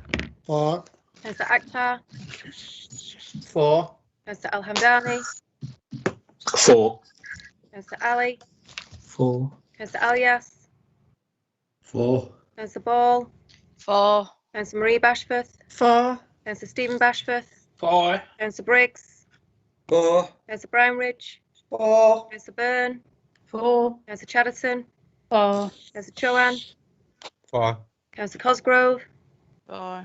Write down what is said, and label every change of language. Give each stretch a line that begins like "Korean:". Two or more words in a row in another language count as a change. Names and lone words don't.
English: 4. Councillor Akhtar. 4. Councillor Al Hamdani. 4. Councillor Ali. 4. Councillor Alias. 4. Councillor Ball. 4. Councillor Marie Bashforth. 4. Councillor Stephen Bashforth. 4. Councillor Briggs. 4. Councillor Brownridge. 4. Councillor Byrne. 4. Councillor Chatterton. 4. Councillor Chowan. 4. Councillor Cosgrove. 4.